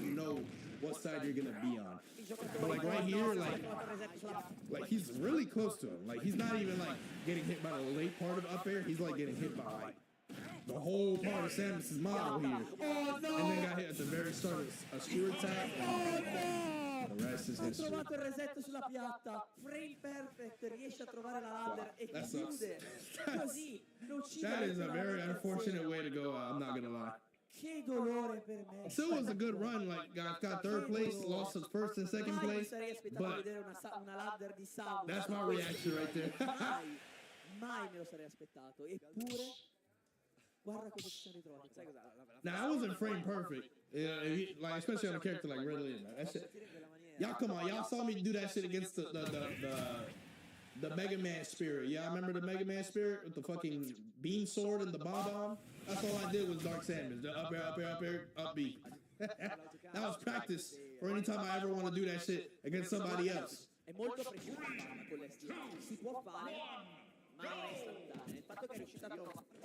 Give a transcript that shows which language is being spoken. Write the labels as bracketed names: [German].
[English] You know what side you're gonna be on. But like right here, like he's really close to him. Like he's not even like getting hit by the late part of up air. He's like getting hit by like the whole part of Samus's model here. And then got hit at the very start of a skewer attack. And the rest is history. [Italian] Trovato il resetto sulla piatta, frame perfect, riesce a trovare la ladder e chiude. Così lo uccide. [English] That is a very unfortunate way to go out, I'm not gonna lie. [Italian] Che dolore per me. [English] Still was a good run, like got third place, lost his first and second place, but [Italian] una ladder di Samus. [English] that's my reaction right there. [Italian] Mai me lo sarei aspettato, eppure guarda cosa ci siamo ritrovati. Sai cosa? [English] Now I wasn't frame perfect, like especially on a character like Ridley. That shit. Y'all come on, y'all saw me do that shit against the Mega Man spirit. Yeah, I remember the Mega Man spirit with the fucking beam sword and the bomb. That's all I did was Dark Samus. The up air, up B. That was practice for any time I ever want to do that shit against somebody else. [Italian] È molto preciso con le stile. Si può fare, ma non è istantaneo. Il fatto che è riuscito a trovare.